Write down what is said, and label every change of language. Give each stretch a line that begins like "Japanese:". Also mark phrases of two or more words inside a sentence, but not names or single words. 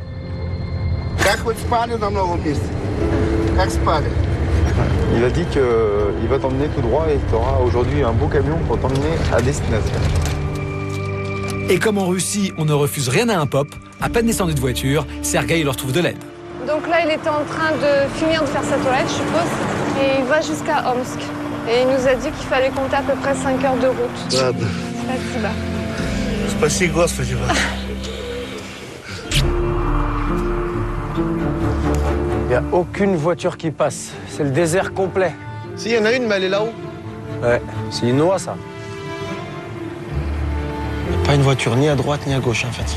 French: Il a dit qu'il va t'emmener tout droit et tu auras aujourd'hui un beau camion pour t'emmener à destination. Et comme en Russie, on ne refuse rien à un pop, à peine descendu de voiture, Sergueï leur trouve de l'aide. Donc là, il était en train de finir de faire sa toilette, je suppose, et il va jusqu'à Omsk. Et il nous a dit qu'il fallait compter à peu près 5 heures de route.
Russian: Ладно. Спасибо. Спаси Господи вас.
French: Il n'y a aucune voiture qui passe. C'est le désert complet. Si, il y en a une, mais elle est là-haut. Ouais, c'est une noix, ça. Pas une voiture ni à droite ni à gauche, hein, Fatih.